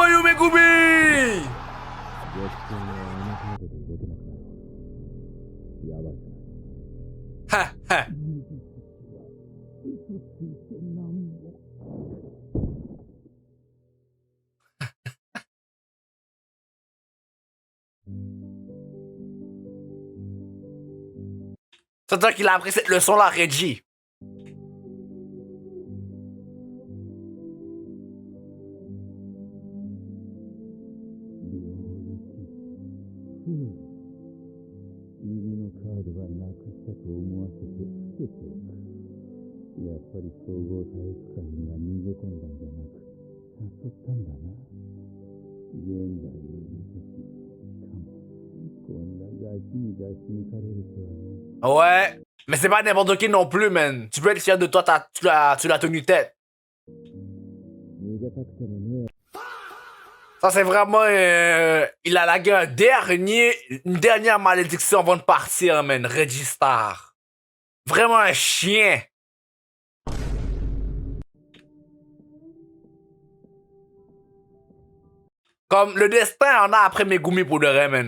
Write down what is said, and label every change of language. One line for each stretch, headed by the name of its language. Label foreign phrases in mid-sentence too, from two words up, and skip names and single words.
Japanese: Megumi! 月金はあの程度で動けなくなるほどやばいじゃない Ha ha. 嘘ついてなんぼ
French: C'est-à-dire qu'il a appris cette leçon-là, Reggie.
Japanese: 犬のカードはなくしたと思わせて伏せておく。やっぱり総合体育館には逃げ込んだんじゃなく誘ったんだな。現代の術師、しかもこんなガキに出し抜かれるとはね。
French: Ouais. Mais c'est pas n'importe qui non plus, man. Tu peux être fier de toi, tu l'as tenu tête.
Japanese: 逃げたくてもね。
French: Ça, c'est vraiment... il a lagué une dernière malédiction avant de partir, man. Reggie Star. Vraiment un chien. Comme le destin en a après Megumi pour de vrai, man.